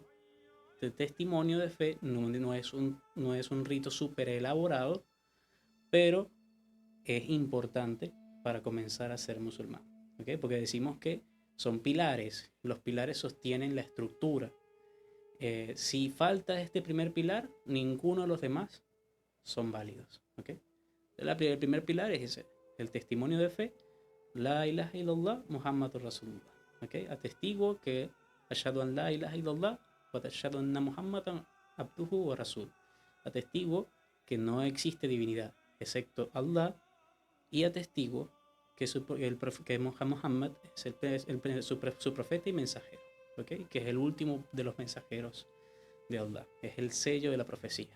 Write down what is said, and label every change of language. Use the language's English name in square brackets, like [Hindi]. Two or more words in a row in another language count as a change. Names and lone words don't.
[Spanish] El testimonio de fe no es un rito súper elaborado, pero es importante para comenzar a ser musulmán, ¿okay? Porque decimos que son pilares, los pilares sostienen la estructura. Si falta este primer pilar, ninguno de los demás son válidos, ¿okay? El primer pilar es ese, el testimonio de fe, [Arabic] لا إله إلا الله محمد رسول الله, [Spanish] ¿okay? Atestiguo que [Arabic] أشهد أن لا إله إلا الله وأشهد أن محمدا عبده ورسول. [Spanish] Atestiguo que no existe divinidad excepto Allah y atestiguo que Muhammad es su profeta y mensajero, ¿okay? Que es el último de los mensajeros de Allah, es el sello de la profecía.